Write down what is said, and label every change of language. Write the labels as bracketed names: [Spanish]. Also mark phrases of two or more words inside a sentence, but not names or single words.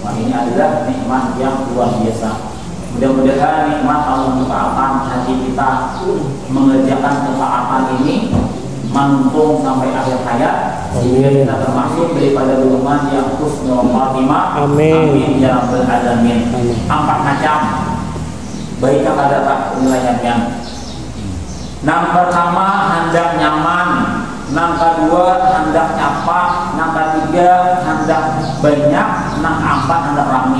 [Indonesian] Wah, ini adalah nikmat yang luar biasa. Mudah-mudahan nikmat Allah membukakan hati kita mengerjakan ketaatan ini mantung sampai akhir hayat, sehingga kita termasuk daripada golongan yang [Arabic] husnul khatimah. Amin. Amin ya rabbal alamin. [Indonesian] Empat macam baiknya ada penilaiannya. [Banjar] Yang pertama, hendak nyaman. Yang kedua, hendak capak. Yang ketiga, hendak banyak. Yang keempat, hendak rami.